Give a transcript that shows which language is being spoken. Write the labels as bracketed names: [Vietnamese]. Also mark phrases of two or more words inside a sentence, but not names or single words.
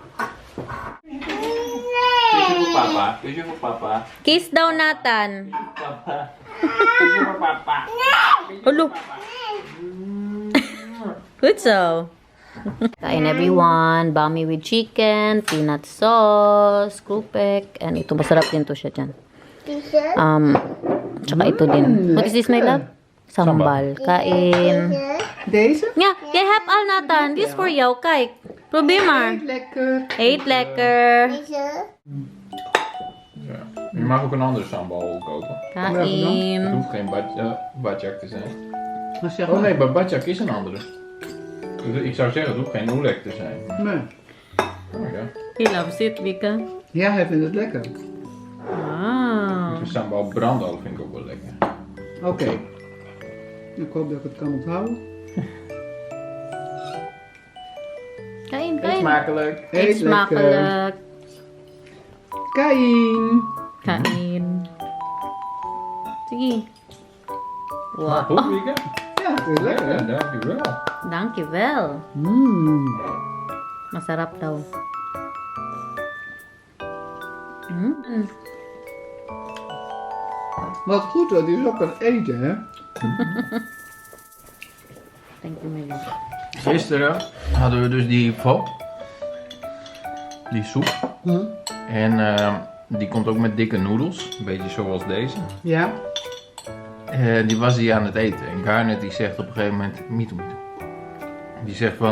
[English] Beautiful papa. Beautiful papa. [Filipino] Kiss daw Nathan. [English] Papa. Beautiful papa. Hello. Good so. [Filipino] Kain everyone. [English] Bami with chicken, peanut sauce, krupek, and [Filipino] ito masarap din to siya dyan. Tsaka ito din. [English] What is this, my love? [Filipino] Sambal. Kain. [Dutch] Deze? Ja, jij hebt al Nathan. Die is voor jou. Kijk. Probeer maar. Lekker. Eet lekker. Ja. Je mag ook een andere sambal kopen. [Filipino] Kain. [Dutch] Het hoeft geen badjak te zijn. Wat zeg Oh maar? nee, maar badjak is een andere. Dus ik zou zeggen, het hoeft geen oelek te zijn. Nee. Oh ja. [English] He loves it, Vika. [Dutch] Ja, hij vindt het lekker. Ah. De sambal brandal vind ik ook wel lekker. Oké. Ik hoop dat ik het kan onthouden. smakelijk. Eet smakelijk. [Filipino] Kain. Kain. Sige. [Dutch] Wow. Goed, Wieke? Ja, het is lekker hè? dankjewel. Dankjewel. [Filipino] Masarap daw. [Dutch] Wat goed hoor, die is ook aan eten hè? [English] Thank you, Mary. [Dutch] Gisteren hadden we dus die pho. Die soep. En die komt ook met dikke noedels. Een beetje zoals deze. Ja. Die was hij aan het eten. En Garnet die zegt op een gegeven moment... Mitu. Die zegt van...